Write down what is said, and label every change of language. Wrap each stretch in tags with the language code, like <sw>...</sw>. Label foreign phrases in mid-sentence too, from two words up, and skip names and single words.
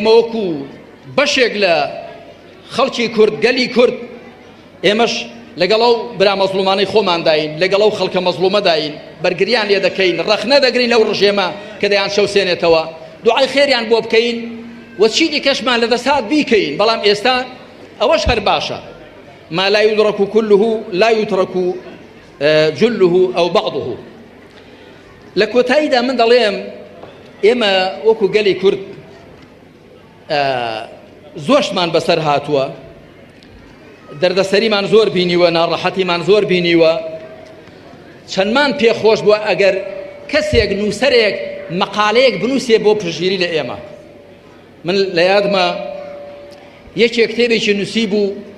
<ckb>ئێمە وەکو بەشێک لە خەڵکی کورد گەلی کورد ئێمەش لەگەڵ ئەو برا مەزلومانەی خۆمان داین لەگەڵ ئەو خەڵکە مەزلومە داین بەرگریان لێ دەکەین ڕەخ نەدەگرین لەو ڕژێمە کە دەیان شەوسێنێتەوە دوعای خێریان بۆ بکەین و چیدی کەشمان لە دەسات بیکەین بەڵام ئێستا ئەوەش هەر باشە</ckb> <ar>ما لا يدرك كله لا يترك جله أو بعضه</ar> <ckb>لە کۆتاییدا من دەڵێم ئێمە وەکو گەلی کورد زۆرشمان بەسەر هاتووە دەردەسەریمان زۆر بینیوە ناڕەحەتیمان زۆر بینیوە چەندمان پێخۆش بووە ئەگەر کەسێک نووسەرێک مەقالەیەک بنووسێ بۆ پشگیری لە ئێمە من لە یادمە یەکێک کتێبێکی نووسی بوو</ckb>